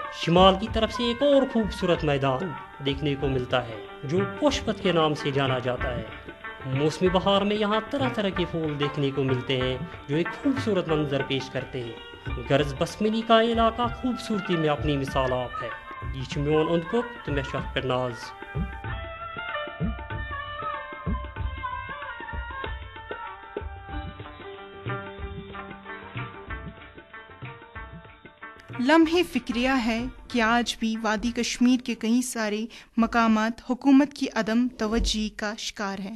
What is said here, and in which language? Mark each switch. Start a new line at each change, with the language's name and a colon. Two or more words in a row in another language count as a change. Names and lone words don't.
Urdu: شمال کی طرف سے ایک اور خوبصورت میدان دیکھنے کو ملتا ہے جو پوشپت کے نام سے جانا جاتا ہے۔ موسم بہار میں یہاں طرح طرح کے پھول دیکھنے کو ملتے ہیں جو ایک خوبصورت منظر پیش کرتے ہیں۔ غرض بسملی کا علاقہ خوبصورتی میں اپنی مثال آپ ہے۔
Kashmiri: یہ چھُ میون اوٚنٛد پوٚک تہٕ مےٚ چھُ اَتھ پٮ۪ٹھ ناز۔
Urdu: لمحے فکریہ ہے کہ آج بھی وادی کشمیر کے کئی سارے مقامات حکومت کی عدم توجہی کا شکار ہیں۔